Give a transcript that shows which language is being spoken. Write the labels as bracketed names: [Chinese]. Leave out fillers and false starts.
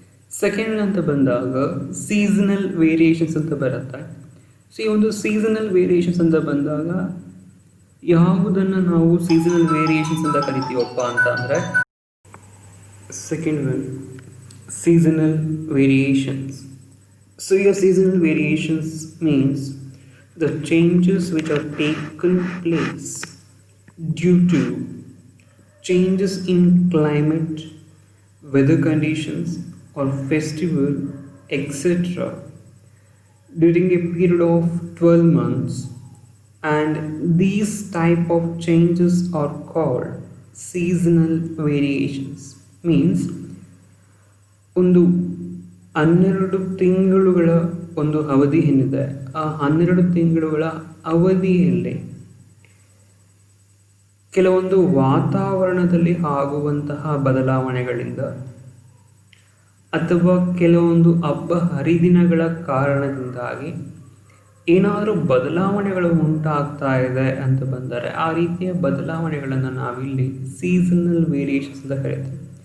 [Kannada] Second ಅಂತ ಬಂದಾಗ seasonal variations ಅಂತ ಬರುತ್ತೆ. ಸೊ ಈ ಒಂದು ಸೀಸನಲ್ ವೇರಿಯೇಷನ್ಸ್ ಅಂತ ಬಂದಾಗ ಯಾವುದನ್ನು ನಾವು ಸೀಸನಲ್ ವೇರಿಯೇಷನ್ಸ್ ಅಂತ ಕರಿತೀವಪ್ಪ ಅಂತ ಅಂದರೆ, [English] Second one seasonal variations. So your seasonal variations means the changes which are taken place due to changes in climate, weather conditions or festival, etc. during a period of 12 months, and these type of changes are called seasonal variations. [Kannada] Means ಒಂದು 12 ತಿಂಗಳುಗಳ ಒಂದು ಅವಧಿ ಏನಿದೆ, ಆ 12 ತಿಂಗಳುಗಳ ಅವಧಿಯಲ್ಲಿ ಕೆಲವೊಂದು ವಾತಾವರಣದಲ್ಲಿ ಆಗುವಂತಹ ಬದಲಾವಣೆಗಳಿಂದ ಅಥವಾ ಕೆಲವೊಂದು ಹಬ್ಬ ಹರಿದಿನಗಳ ಕಾರಣದಿಂದಾಗಿ ಏನಾದರೂ ಬದಲಾವಣೆಗಳು ಉಂಟಾಗ್ತಾ ಇದೆ ಅಂತ ಬಂದರೆ, ಆ ರೀತಿಯ ಬದಲಾವಣೆಗಳನ್ನು ನಾವಿಲ್ಲಿ ಸೀಸನಲ್ ವೇರಿಯೇಷನ್ಸ್ ಅಂತ ಕರೀತೀವಿ.